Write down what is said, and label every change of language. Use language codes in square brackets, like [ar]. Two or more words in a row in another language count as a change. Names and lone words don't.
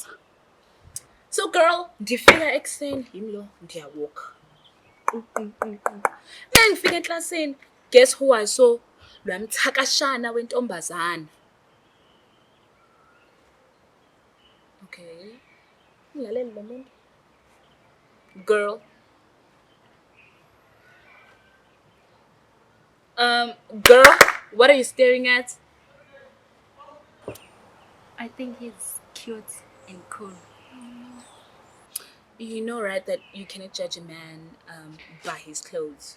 [en] So girl, [xh] ndifika ekuseni yimlo ndiyawalk. [zu] Ngifika eklasini, [en] guess who I saw? [zu] Lwamthakashana wentombazana. [en] Okay. [zu] Ngilalele lo muntu. [en] Girl. Girl, what are you staring at? I think he's cute and cool. You know, right, that you cannot judge a man by his clothes.